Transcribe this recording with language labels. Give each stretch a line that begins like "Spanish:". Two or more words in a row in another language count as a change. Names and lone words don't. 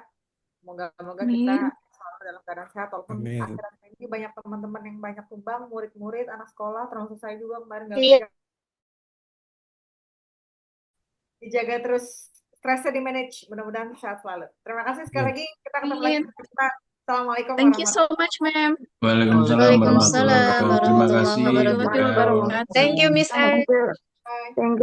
Indonesian: Moga-moga kita selalu dalam keadaan sehat walaupun Amin. akhir-akhir ini banyak teman-teman yang banyak tumbang, murid-murid, anak sekolah, termasuk saya juga kemarin nggak Iya. bisa. Dijaga terus stresnya di manage, mudah-mudahan sehat selalu. Terima kasih sekali lagi. Kita ketemu lagi. Assalamualaikum
English: Thank you so much, Ma'am.
Arabic: وعليكم السلام ورحمة الله Waalaikumsalam
Indonesian: wabarakatuh. Terima kasih.
Arabic: warahmatullahi
Indonesian: Bu El.
Arabic: wabarakatuh.
English: Thank you, Miss A. Thank you.